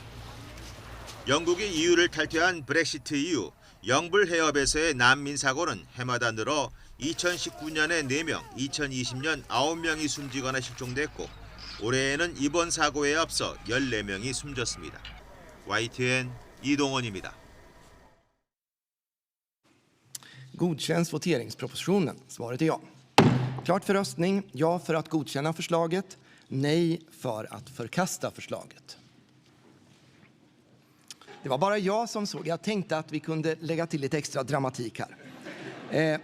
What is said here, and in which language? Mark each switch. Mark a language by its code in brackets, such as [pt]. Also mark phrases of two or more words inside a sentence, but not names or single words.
[ko] 영국이 EU를 탈퇴한 브렉시트 이후 영불해협에서의 난민 사고는 해마다 늘어 2019년에 4명, 2020년 9명이 숨지거나 실종됐고 올해에는 이번 사고에 앞서 14명이 숨졌습니다. YTN 이동원입니다. [sv] Godkänns voteringspropositionen? Svaret är ja. Klart för röstning, ja för att godkänna förslaget, nej för att förkasta förslaget. Det var bara jag som såg. Jag tänkte att vi kunde lägga till lite extra dramatik här.